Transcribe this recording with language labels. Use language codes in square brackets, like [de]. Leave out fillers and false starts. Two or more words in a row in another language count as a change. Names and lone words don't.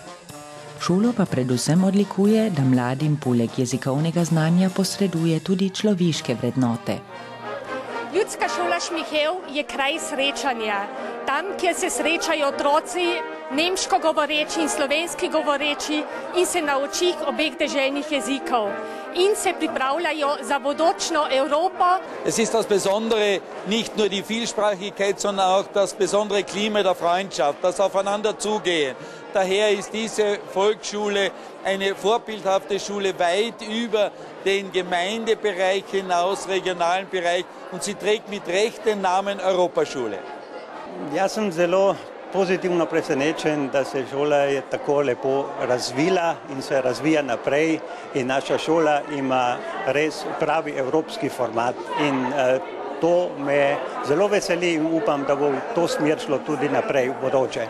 [sl] Šolo pa predvsem odlikuje, da mladim poleg jezikovnega znanja posreduje tudi človeške vrednote. Ljudska šola Šmihel je kraj srečanja. Tam, kjer se srečajo otroci, nemško govoreči in slovenski govoreči in se nauči obeh deželnih jezikov in se pripravljajo za bodočno Evropo. [de] Es ist das Besondere nicht nur die Vielsprachigkeit, sondern auch das besondere Klima der Freundschaft, das Aufeinander zugehen. Daher ist diese Volksschule eine vorbildhafte Schule weit über den Gemeindebereich hinaus, regionalen Bereich, und sie trägt mit Recht den Namen Europaschule. [sl] Jaz sem zelo pozitivno presenečen, da se šola je tako lepo razvila in se razvija naprej in naša šola ima res pravi evropski format in to me zelo veseli in upam, da bo v to smer šlo tudi naprej v bodoče.